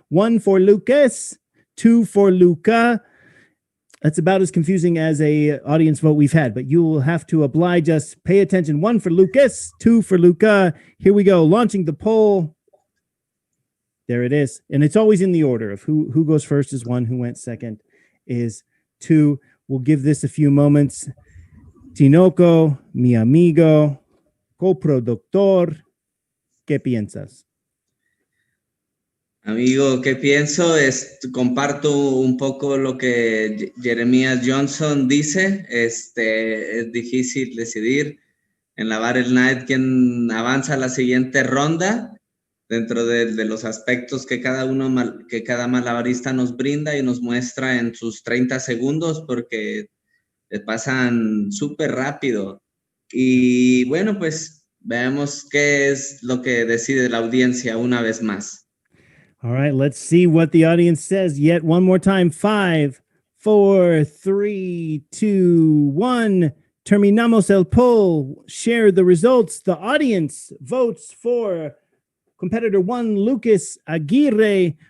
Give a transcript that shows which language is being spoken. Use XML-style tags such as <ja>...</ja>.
<en>1 for Lucas, 2 for Luca. That's about as confusing as a audience vote we've had, but you will have to oblige us. Pay attention. 1 for Lucas, 2 for Luca. Here we go. Launching the poll. There it is. And it's always in the order of who goes first is 1, who went second is 2. We'll give this a few moments.</en> <es>Tinoco, mi amigo, coproductor, ¿qué piensas? Amigo, ¿qué pienso? Comparto un poco lo que Jeremiah Johnson dice. Es difícil decidir en la Battle Night quién avanza a la siguiente ronda dentro de los aspectos que cada malabarista nos brinda y nos muestra en sus 30 segundos, porque pasan súper rápido. Y bueno, pues veamos qué es lo que decide la audiencia una vez más.</es> <en>All right, let's see what the audience says yet one more time. 5, 4, 3, 2, 1.</en> <es>Terminamos el poll.</es> <en>Share the results. The audience votes for competitor 1, Lucas Aguirre.</en>